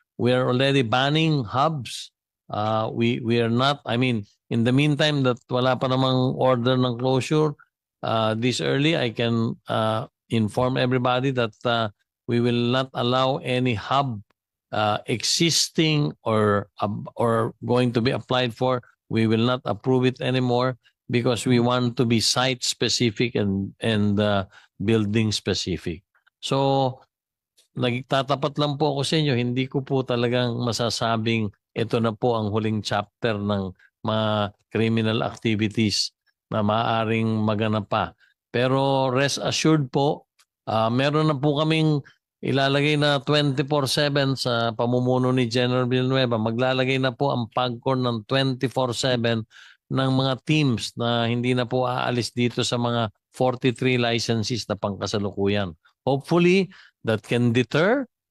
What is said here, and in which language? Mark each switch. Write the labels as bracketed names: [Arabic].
[English] We are already banning hubs. We are not, I mean, in the meantime that [Filipino] wala pa namang order ng closure, [English] this early I can inform everybody that we will not allow any hub existing or going to be applied for. We will not approve it anymore because we want to be site specific and building specific. [Filipino] So nagtatapat lang po ako sa inyo, hindi ko po talagang masasabing ito na po ang huling chapter ng mga criminal activities na maaaring maganap pa. Pero [English] rest assured [Filipino] po, meron na po kaming ilalagay na 24/7 sa pamumuno ni General Villanueva. Maglalagay na po ang PAGCOR ng 24/7 ng mga teams na hindi na po aalis dito sa mga 43 licenses na pangkasalukuyan. [English] Hopefully, that can deter.